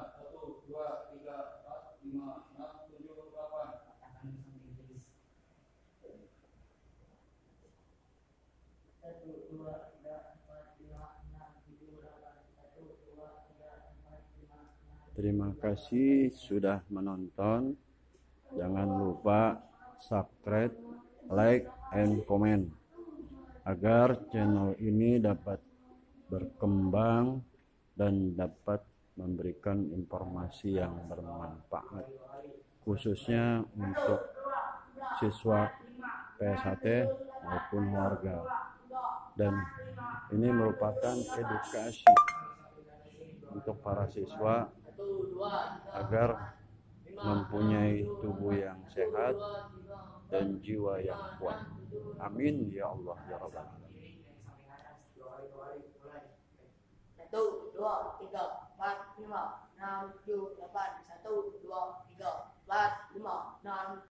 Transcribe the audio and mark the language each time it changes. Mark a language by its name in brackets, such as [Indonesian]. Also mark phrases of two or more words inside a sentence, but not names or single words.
[Indonesian] Satu, dua, tiga, empat, lima, enam, tujuh, delapan. Satu, dua, tiga, empat, lima, enam, tujuh, delapan. Satu, dua, tiga, empat, lima, enam. Terima kasih sudah menonton. Jangan lupa subscribe, [English] like, and comment [Indonesian] agar channel ini dapat berkembang dan dapat memberikan informasi yang bermanfaat, khususnya untuk siswa PSHT maupun warga. Dan ini merupakan edukasi untuk para siswa agar mempunyai tubuh yang sehat dan jiwa yang kuat. [Arabic] آمين يا الله يا رب العالمين. [Indonesian] Satu, dua, tiga, empat, lima, enam, tujuh, delapan. Satu, dua, tiga, empat, lima, enam.